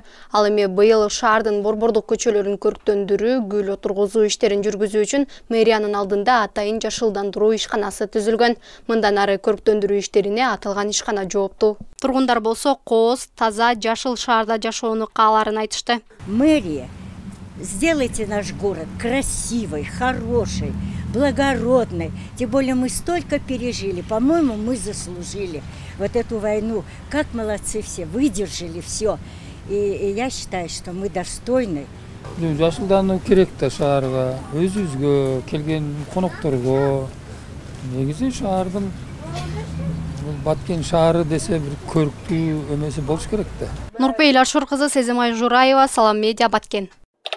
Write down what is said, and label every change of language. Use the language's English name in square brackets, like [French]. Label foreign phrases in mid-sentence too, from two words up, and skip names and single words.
[Kyrgyz] Ал эми быйыл шаардын борбордук көчөлөрүн көрктөндүрүү, гүл отургузуу иштерин жүргүзүү үчүн мэриянын алдында атайын жашылдандыруу ишканасы түзүлгөн. Мындан ары көрктөндүрүү иштерине аталган ишкана жооптуу. Тургундар болсо кооз, таза, жашыл шаарда жашоону кааларын айтышты. [Russian] Мэрия, сделайте наш город красивый, хороший, благородный. Тем более мы столько пережили. По-моему, мы заслужили вот эту войну. Как молодцы все, выдержали все. И я считаю, что мы достойны. [Kyrgyz] Жашылдануу керек да шаарга, өзүбүзгө, келген конокторго. Негизи шаардын Баткен шаары десе бир көрктүү эмеси болуш керек да. Нурпейил Ашур кызы, Сезимай Жураева, Салам Медиа, Баткен.